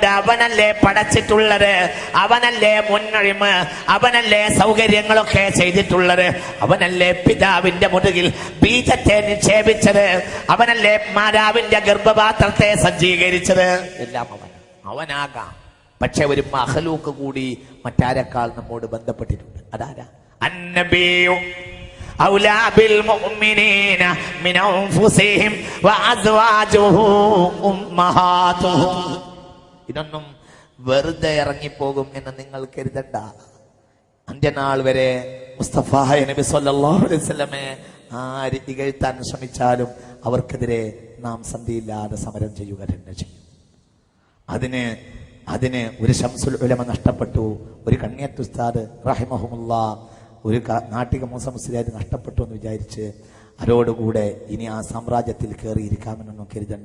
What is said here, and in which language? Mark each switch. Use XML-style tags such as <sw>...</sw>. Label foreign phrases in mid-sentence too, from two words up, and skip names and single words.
<ml>അവനല്ലേ പടച്ചിട്ടുള്ളത്, അവനല്ലേ മുന്നൊഴിമ്, അവനല്ലേ സൗകര്യങ്ങളൊക്കെ ചെയ്തിട്ടുള്ളത്, അവനല്ലേ പിതാവിന്റെ മുതുകിൽ ബീജത്തെ നിക്ഷേപിച്ചത്, അവനല്ലേ മാതാവിന്റെ ഗർഭപാത്രത്തെ സജ്ജീകരിച്ചത്. എല്ലാം അവനാകാം. പക്ഷെ ഒരു മഖ്ലൂഖ് കൂടി മറ്റാരെക്കാൾ നമ്മോട് ബന്ധപ്പെട്ടിട്ടുണ്ട്.</ml> <ar>അതാരാ? അന്നബിയു أولى بالمؤمنين من أنفسهم وأزواجهم أمهاتهم.</ar> <ml>ഇതൊന്നും വെറുതെ ഇറങ്ങിപ്പോകും എന്ന് നിങ്ങൾ കരുതണ്ട. അന്ത്യനാൾ വരെ മുസ്തഫ നബി</ml> <ar>صلى الله عليه وسلم</ar> <ml>ആര് ഇകഴ്ത്താൻ ശ്രമിച്ചാലും അവർക്കെതിരെ നാം സന്ധിയില്ലാതെ സമരം ചെയ്യുക തന്നെ ചെയ്യും. അതിന് ഒരു ശംസുൽ ഉലമ നഷ്ടപ്പെട്ടു, ഒരു കണ്ണിയത്ത് ഉസ്താദ് റഹിമഹുമുല്ലാഹ്, ഒരു നാട്ടിക മൂസ മുസ്ലിയാർ നഷ്ടപ്പെട്ടു എന്ന് വിചാരിച്ച് അവരോടുകൂടെ ഇനി ആ സാമ്രാജ്യത്തിൽ കയറിയിരിക്കാമെന്നൊന്നും കരുതണ്ട.</ml>